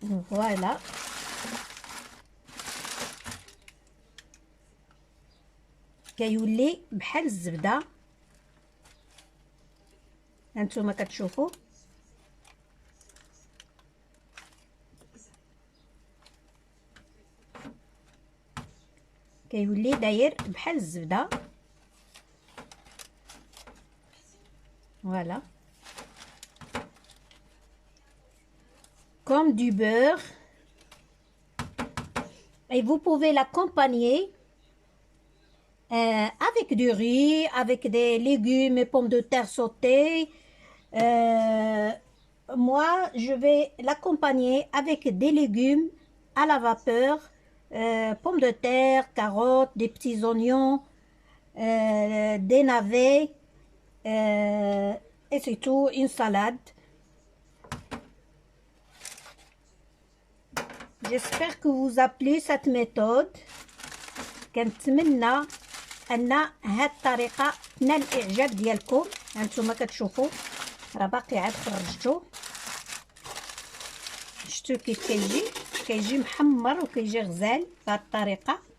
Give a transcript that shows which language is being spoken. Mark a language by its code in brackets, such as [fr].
[ar] فوالا كيولي بحال الزبده، هانتوما كتشوفوا كيولي داير بحال الزبده. [fr] فوالا comme du beurre, et vous pouvez l'accompagner avec du riz, avec des légumes et pommes de terre sautées. Moi, je vais l'accompagner avec des légumes à la vapeur, pommes de terre, carottes, des petits oignons, des navets, et c'est tout, une salade. J'espère que vous appelez cette méthode. [ar] كنتمنى ان هاد الطريقه تنال الاعجاب ديالكم. هانتوما كتشوفوا راه باقي عاد خرجته، شفتوا كيف كيجي محمر وكيجي غزال بهاد الطريقه.